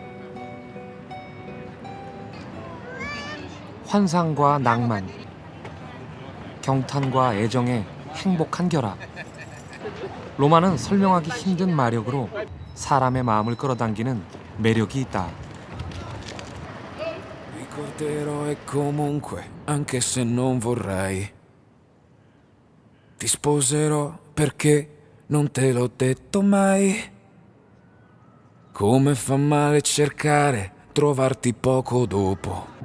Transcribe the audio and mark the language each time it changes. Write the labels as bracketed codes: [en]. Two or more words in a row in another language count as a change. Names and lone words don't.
[ko] 환상과 낭만, 경탄과 애정의 행복한 결합. 로마는 설명하기 힘든 마력으로 사람의 마음을 끌어당기는 매력이 있다. [it] Ricorderò e comunque, anche se non vorrei, ti sposerò perché non te l'ho detto mai. Come fa male cercare, trovarti poco dopo.